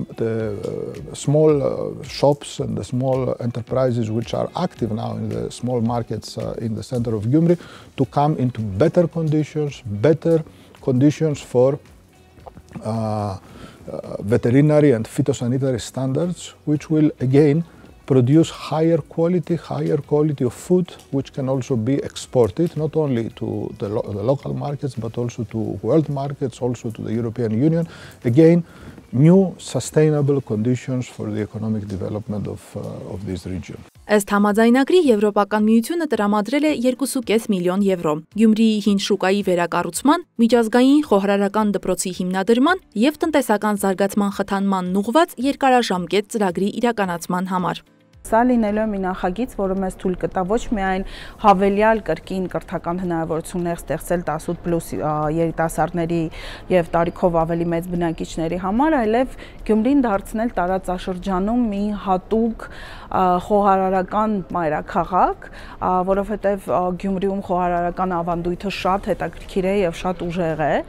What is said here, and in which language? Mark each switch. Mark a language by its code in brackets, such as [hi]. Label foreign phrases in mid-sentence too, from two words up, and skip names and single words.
[en] the small shops and the small enterprises which are active now in the small markets in the center of Gyumri, to come into better conditions for veterinary and phytosanitary standards, which will again produce higher quality of food, which can also be exported not only to the local markets, but also to world markets, also to the European Union. Again, new sustainable conditions for the economic development of this region. [hy] Ըստ համաձայնագրի Եվրոպական միությունը տրամադրել է 2.5 միլիոն եվրո Գյումրիի հին շուկայի վերակառուցման, միջազգային խոհարարական դպրոցի հիմնադրման եւ տնտեսական զարգացման խթանման ուղղված երկարաժամկետ ծրագրի իրականացման համար։ Սա լինելու է մի նախագիծ, որը մեզ թույլ կտա ոչ միայն հավելյալ կրկին կրթական հնարավորություններ ստեղծել 18+ երիտասարդների եւ տարիքով ավելի մեծ բնակիչների համար, այլև Գյումրին դարձնել տարածաշրջանում մի հատուկ խոհարարական մայրաքաղաք, որովհետեւ Գյումրիում խոհարարական ավանդույթը շատ հետաքրքիր է եւ շատ ուժեղ է։